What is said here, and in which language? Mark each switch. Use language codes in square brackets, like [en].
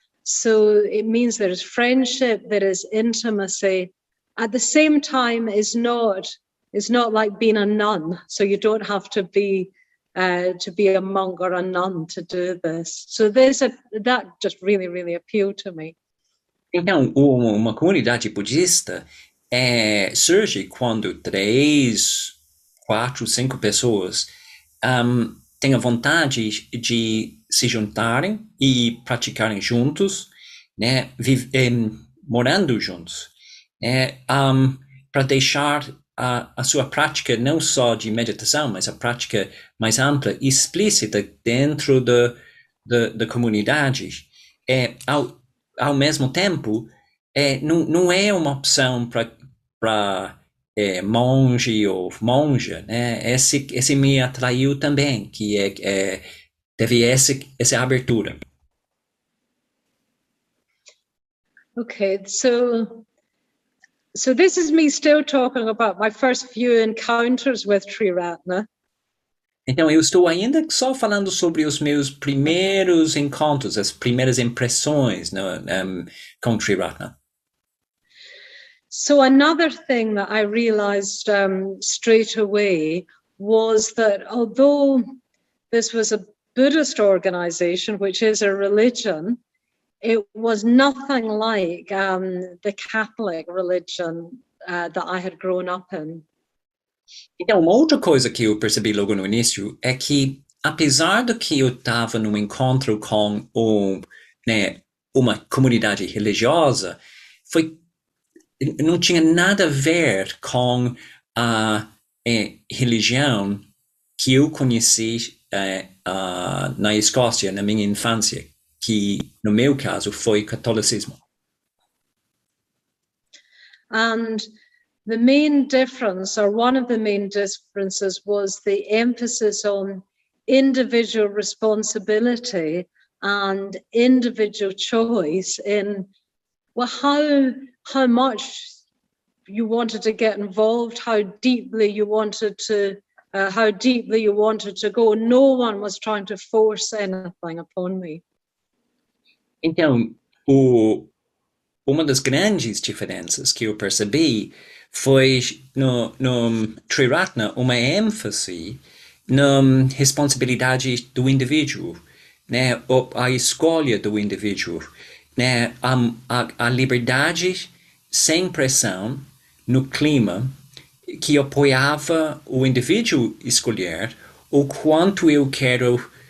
[en] So it means there is friendship, there is intimacy. At the same time, it's not like being a nun. So you don't have to be a monk or a nun to do this. So that just really, really appealed to me. [pt] Então, uma comunidade budista surge quando 3, 4, 5 pessoas têm a vontade de se juntarem e praticarem juntos, né, morando juntos, né, para deixar a sua prática não só de meditação, mas a prática mais ampla e explícita dentro da comunidade. Ao mesmo tempo, não é uma opção para monge ou monja, né? Esse me atraiu também, que teve essa abertura. [en] Okay, so this is me still talking about my first few encounters with Triratna. [pt] Então, eu estou ainda só falando sobre os meus primeiros encontros, as primeiras impressões com Triratna. [en] So another thing that I realized straight away was that although this was a Buddhist organization, which is a religion, it was nothing like the Catholic religion that I had grown up in. [pt] Então, uma outra coisa que eu percebi logo no início é que, apesar de que eu estava num encontro com uma comunidade religiosa, não tinha nada a ver com a religião que eu conheci na Escócia, na minha infância, que, no meu caso, foi catolicismo. [en] And the main difference, or one of the main differences, was the emphasis on individual responsibility and individual choice in how much you wanted to get involved, how deeply you wanted to go. No one was trying to force anything upon me. [pt] Então, uma das grandes diferenças que eu percebi foi no Triratna uma ênfase na responsabilidade do indivíduo, né, a escolha do indivíduo, né, a liberdade sem pressão no clima que apoiava o indivíduo escolher o quanto eu quero